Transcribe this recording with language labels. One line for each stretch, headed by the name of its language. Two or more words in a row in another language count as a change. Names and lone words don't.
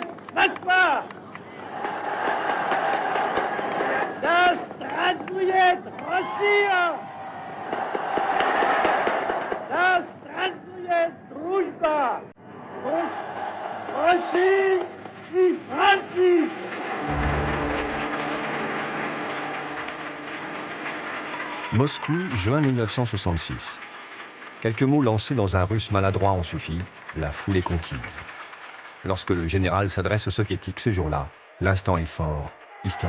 Russian: Moskva! Das Здравствует Россия! Das Здравствует Дружба! Russie и Франция!
French: Moscou, juin 1966. Quelques mots lancés dans un russe maladroit ont suffi, la foule est conquise. Lorsque le général s'adresse aux soviétiques ce jour-là, l'instant est fort, historique.